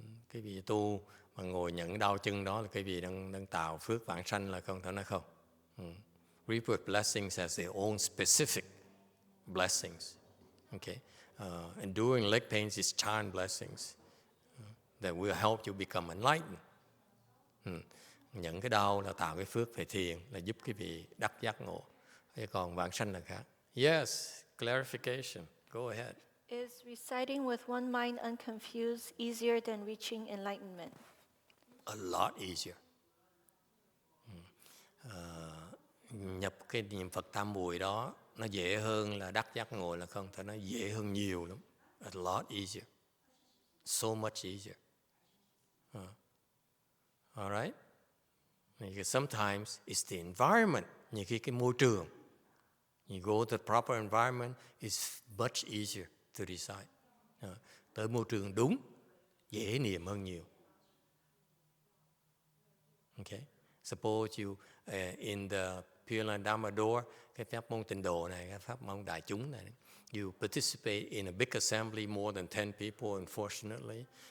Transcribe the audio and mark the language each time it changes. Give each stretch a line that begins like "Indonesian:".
Vietnamese: Cái vị tu mà ngồi nhận đau chân đó là cái vị đang tạo phước vãng sanh là không? Thôi nói không.
English: Rebirth blessings has their own specific blessings. Okay, enduring leg pains is chant blessings that will help you become enlightened.
Vietnamese: Những cái đau là tạo cái phước về thiền, là giúp cái vị đắc giác ngộ. Thế còn vãng sanh là khác.
English: Yes, clarification. Go ahead. Is reciting with one mind unconfused easier than reaching enlightenment? A lot easier.
Vietnamese: Nhập cái niệm Phật tam muội đó nó dễ hơn là đắc giác ngộ là không? Thì nó dễ hơn nhiều lắm.
English: A lot easier. So much easier. All right? Because sometimes it's the environment.
Vietnamese: Nhiều khi cái môi trường.
English: You go to the proper environment, it's much easier to recite.
Vietnamese: Tới môi trường đúng, dễ niệm hơn nhiều.
English: Okay? Suppose you in the Pure Land Dharma door,
Vietnamese: cái pháp môn tịnh độ này, cái pháp môn đại chúng này,
English: you participate in a big assembly more than 10 people, unfortunately.